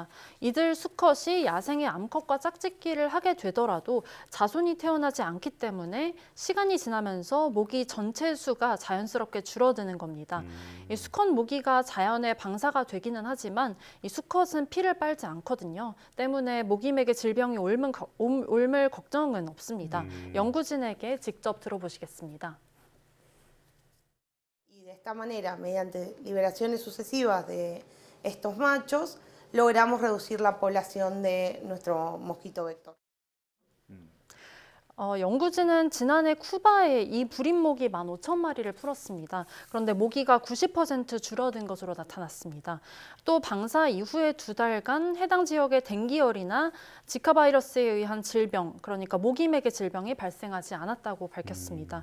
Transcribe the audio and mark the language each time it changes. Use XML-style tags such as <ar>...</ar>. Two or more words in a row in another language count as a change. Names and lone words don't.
<ko>이들 수컷이 야생의 암컷과 짝짓기를 하게 되더라도 자손이 태어나지 않기 때문에 시간이 지나면서 모기 전체 수가 자연스럽게 줄어드는 겁니다. 이 수컷 모기가 자연의 방사가 되기는 하지만 이 수컷은 피를 빨지 않거든요. 때문에 모기맥에 질병이 옮을 걱정은 없습니다. 연구진에게 직접 들어보시겠습니다.</ko> <es>Y de esta manera, mediante liberaciones sucesivas de estos machos, logramos reducir la población de nuestro mosquito vector.</es> <ko>연구진은 지난해 쿠바에 이 부림 모기 15,000마리를 풀었습니다. 그런데 모기가 90% 줄어든 것으로 나타났습니다. 또 방사 이후에 2달간 해당 지역의 댕기열이나 지카 바이러스에 의한 질병, 그러니까 모기맥의 질병이 발생하지 않았다고 밝혔습니다.</ko>